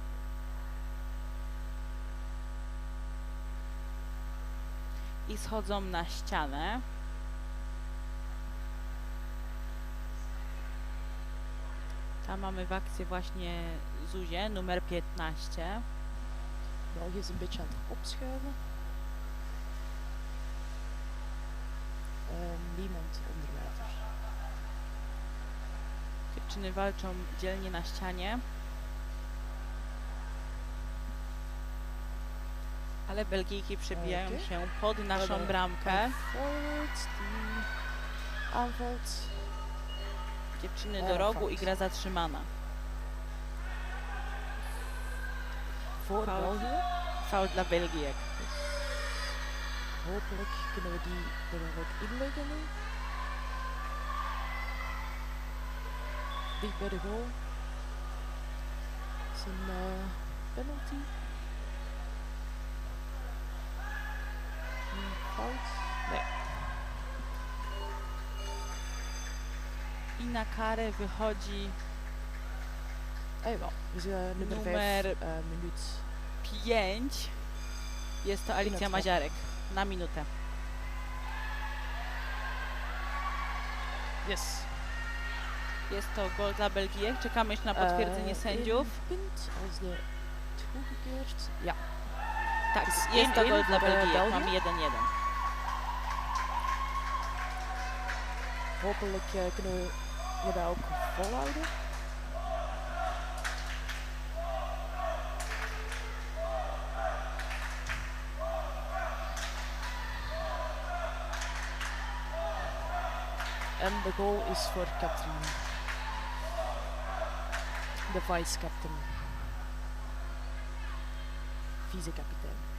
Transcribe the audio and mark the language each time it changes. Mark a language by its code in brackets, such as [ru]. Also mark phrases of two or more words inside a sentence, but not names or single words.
[pl] I schodzą na ścianę. Tam mamy w akcji właśnie Zuzię, numer 15. [nl] België is een beetje aan het opschuiven. Niemand onder water. [pl] Dziewczyny walczą dzielnie na ścianie. Ale Belgijki przebijają się pod naszą bramkę. Dziewczyny do rogu i gra zatrzymana. Foul dla Belgijek. [nl] Hopelijk kunnen we die er ook inleggen nu. Dicht bij de goal. Is een penalty. Fout? Nee. [pl] na karę wychodzi [nl] Jawel, dus nummer 5 [pl] Numer [nl] minuut. [pl] 5. Jest to Alicja Minutę. Maziarek na minutę. Yes. Jest to gol dla Belgii. Czekamy jeszcze na potwierdzenie sędziów. [nl] Punt als de toegekeurd. Ja. [pl] Tak, [nl] Dus [pl] jest to 1-1 gol dla [nl] voor, [pl] Belgii. [nl] België. [pl] Mamy 1-1. [nl] Hopelijk kunnen we dat ook volhouden. En de goal is voor Katrien. De vice-captain. Vice-kapitein.